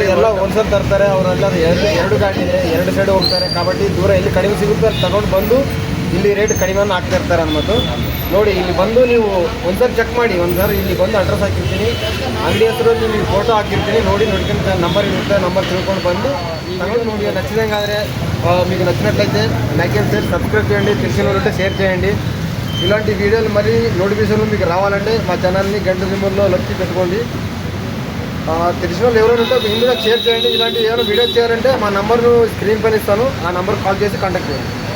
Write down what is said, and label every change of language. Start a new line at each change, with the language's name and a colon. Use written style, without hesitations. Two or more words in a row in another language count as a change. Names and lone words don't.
Kannada: ಎಲ್ಲ ಹೋಲ್ಸೇಲ್ ತರ್ತಾರೆ ಅವರೆಲ್ಲ. ಎರಡು ಗಾಡಿ ಇದೆ, 2 ಸೈಡ್ ಹೋಗ್ತಾರೆ కాబట్టి ದೂರ ಎಲ್ಲಿ ಕಡಿಮೆ ಸಿಗುತ್ತೆ ಅಲ್ಲಿ ತಗೊಂಡು ಬಂದು ಇಲ್ಲಿ ರೇಟ್ ಕಡಿಮೆಯನ್ನು ಹಾಕ್ತಾ ಇರ್ತಾರೆ ಅನ್ನೋದು ನೋಡಿ. ಇಲ್ಲಿ ಬಂದು ನೀವು ಒಂದ್ಸರಿ ಚೆಕ್ ಮಾಡಿ. ಒಂದ್ಸರಿ ಇಲ್ಲಿ ಬಂದು ಅಡ್ರೆಸ್ ಹಾಕಿರ್ತೀನಿ, ಅಂಗಡಿ ಹೆಸರಲ್ಲಿ ನೀವು ಫೋಟೋ ಹಾಕಿರ್ತೀನಿ, ನೋಡ್ಕೊಂಡು ನಂಬರ್ ಇರುತ್ತೆ, ನಂಬರ್ తిಳ್ಕೊಂಡು ಬಂದು తగ్గదు.
Telugu: ನೋಡಿ నచ్చిదంగానే మీకు నచ్చినట్లయితే
English: like and share,
Telugu: సబ్స్క్రైబ్ చేయండి, తెలిసిన ఉంటే షేర్ చేయండి. ఇలాంటి వీడియోలు మరి నోటిఫికేషన్లు మీకు రావాలంటే మా ఛానల్ని గంట సింబల్లో నొక్కి పెట్టుకోండి. తెలిసిన వాళ్ళు ఎవరైనా ఉంటే ఇందులో షేర్ చేయండి. ఇలాంటి ఏమైనా వీడియోస్ చేయాలంటే మా నంబర్ను స్క్రీన్ పైన ఇస్తాను, ఆ నంబర్ కాల్ చేసి కాంటాక్ట్ చేయండి.